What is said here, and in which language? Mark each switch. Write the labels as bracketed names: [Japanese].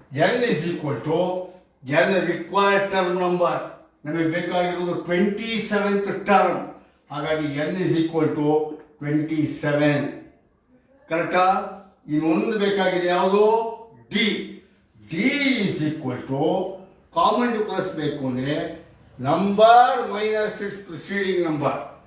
[English] N is equal to N required term number. [Kannada] ನಮಗೆ ಬೇಕಾಗಿರೋದು 27th term. ಹಾಗಾಗಿ [English] N is equal to 27. [Kannada] ಕರೆಕ್ಟಾ? ಇನ್ನೊಂದು ಬೇಕಾಗಿದೆ, ಯಾವುದು? D. [English] D is equal to common difference [Kannada] ಬೇಕು ಅಂದರೆ [English] Number minus its preceding number.